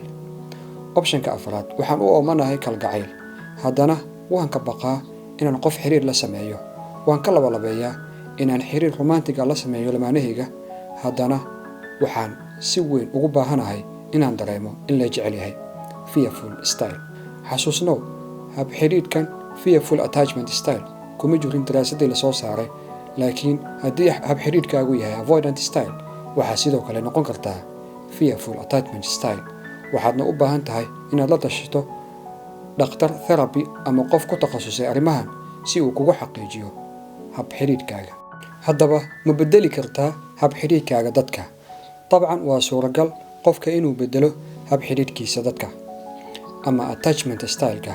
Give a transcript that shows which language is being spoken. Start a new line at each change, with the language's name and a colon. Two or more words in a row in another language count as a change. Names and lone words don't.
Somali: Optionka afraad: waxaan u oomanahay kalgacayl, haddana waan ka baqaa inaan qof xiriir la sameeyo. Waan ka labalabeeyaa inaan xiriir romantiga la sameeyo lamaanahayga, haddana waxaan si weyn ugu baahanahay inaan dareemo in la jecel yahay.
English: Fearful style.
Somali: Xasuusnow, hab-xidhiidhkan
English: fearful attachment style
Somali: kuma jirin daraasadii la soo saaray, laakiin haddii hab xidhiidhkaagu yahay
English: avoidant style,
Somali: waxaa sidoo kale noqon kartaa
English: fearful attachment style.
Somali: waxaadna u baahan tahay inaad la tashato dhakhtar therapy ama qof ku takhasusay arrimahan si uu kugu xaqiijiyo hab xidhiidhkaaga. haddaba ma beddeli kartaa hab xidhiidhkaaga dadka? dabcan waa suuragal qofka inuu beddelo hab xidhiidhkiisa dadka ama
English: attachment style-ka.